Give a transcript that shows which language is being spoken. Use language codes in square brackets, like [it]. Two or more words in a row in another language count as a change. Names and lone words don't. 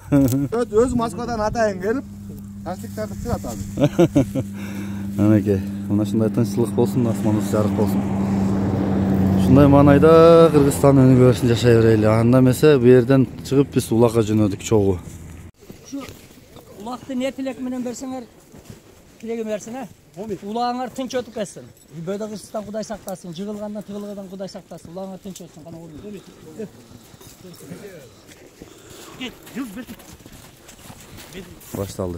[ky] Өзү Москвадан атайын келип, таштыктарды пышырат азыр. Анакей, мына ушундай тынччылык болсун, асманыбыз жарык болсун. Ушундай маанайда Кыргызстан өнүгөсүн жашай берели. Анда эмесе бу жерден чыгып биз улакка жөнөдүк чогуу. Şu ulakты ne tilek menen berseňer, tilegi bersin ha. Ulağыңар тынч өтүп кетсин. Бöde Кыргызстан Кудай сактасын, жыгылгандан тыгылгадан Кудай сактасын. Улağыңар тынч өтсүн, кана болду. Башталды.